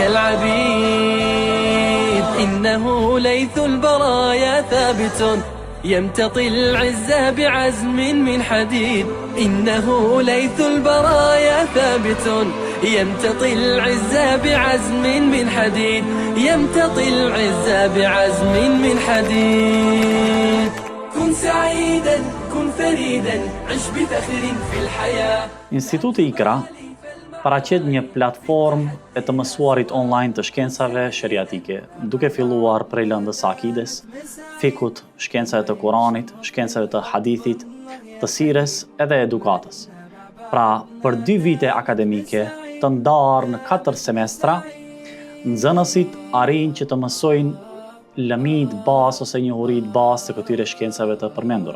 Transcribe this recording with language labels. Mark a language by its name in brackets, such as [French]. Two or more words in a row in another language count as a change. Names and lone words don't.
[Arabic] كالعبيد إنه ليث البرايا ثابت يمتطي العزة بعزم من حديد إنه ليث البرايا ثابت يمتطي العزة بعزم من حديد يمتطي العزة بعزم من حديد كن سعيدا كن فريدا عش بفخر في الحياة. [Albanian] Instituti Ikra paraqet një platformë e të mësuarit online të shkencave sheriatike, duke filluar prej lëndës së akides, fikut, shkencave të Kuranit, shkencave të hadithit, të sires edhe edukatës. Pra, për 2 vite akademike, të ndarë në 4 semestra, nxënësit arrin që të mësojnë lëmit bazë ose njohurit bazë të këtyre shkencave të përmendura.